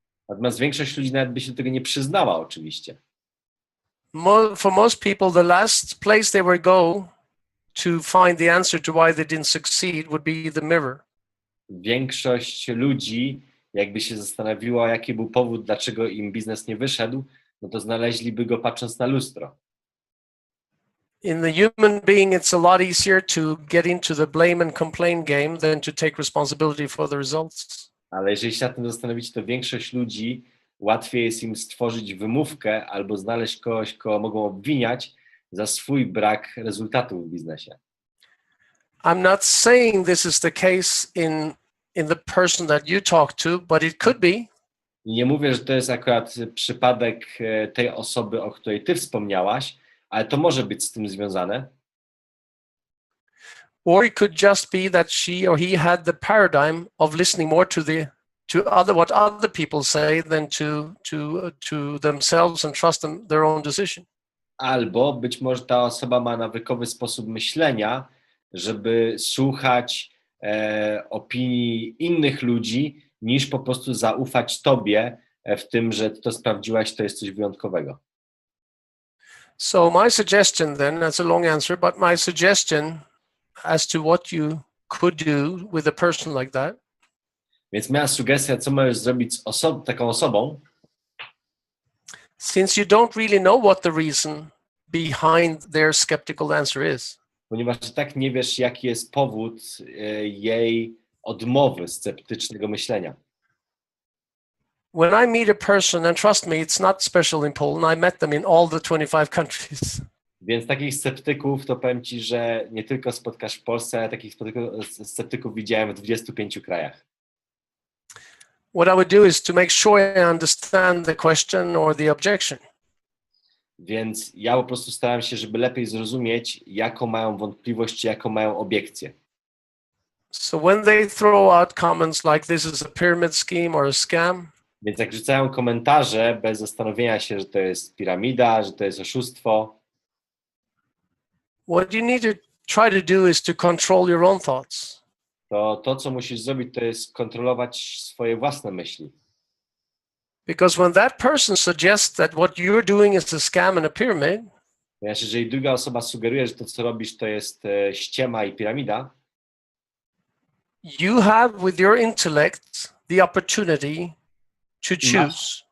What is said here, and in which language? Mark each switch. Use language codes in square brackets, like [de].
[pl] Natomiast większość ludzi nawet by się do tego nie przyznała oczywiście. [en] For most people, the last place they would go to find the answer to why they didn't succeed would be the mirror. [pl] Większość ludzi, jakby się zastanowiła, jaki był powód, dlaczego im biznes nie wyszedł, no to znaleźliby go patrząc na lustro. [en] In the human being, it's a lot easier to get into the blame and complain game than to take responsibility for the results. [pl] Ale jeżeli się nad tym zastanowić, to większość ludzi łatwiej jest im stworzyć wymówkę albo znaleźć kogoś, kogo mogą obwiniać za swój brak rezultatów w biznesie. [en] I'm not saying this is the case in the person that you talk to, but it could be. [pl] I nie mówię, że to jest akurat przypadek tej osoby, o której ty wspomniałaś, ale to może być z tym związane. [en] Or it could just be that she or he had the paradigm of listening more to what other people say than to themselves and trust their own decision. [pl] Albo być może ta osoba ma nawykowy sposób myślenia, żeby słuchać opinii innych ludzi, niż po prostu zaufać tobie w tym, że ty to sprawdziłaś, to jest coś wyjątkowego. [en] So my suggestion then, that's a long answer, but my suggestion as to what you could do with a person like that. [pl] Więc moja sugestia, co możesz zrobić z taką osobą, [en] since you don't really know what the reason behind their skeptical answer is. [pl] Ponieważ tak nie wiesz, jaki jest powód jej odmowy sceptycznego myślenia. [en] When I meet a person, and trust me, it's not special in Poland, I met them in all the 25 countries. [pl] Więc takich sceptyków, to powiem Ci, że nie tylko spotkasz w Polsce, ale takich sceptyków widziałem w 25 krajach. [en] What I would do is to make sure I understand the question or the objection. [pl] Więc ja po prostu starałem się, żeby lepiej zrozumieć, jaką mają wątpliwość, czy jaką mają obiekcję. [en] So when they throw out comments like this is a pyramid scheme or a scam, [pl] Więc jak rzucają komentarze bez zastanowienia się, że to jest piramida, że to jest oszustwo, [en] what you need to try to do is to control your own thoughts. [pl] to co musisz zrobić, to jest kontrolować swoje własne myśli. [en] Because when that person suggests that what you're doing is a scam and a pyramid, [pl] Ponieważ jeżeli druga osoba sugeruje, że to, co robisz, to jest ściema i piramida, [en] you have with your intellect the opportunity to choose.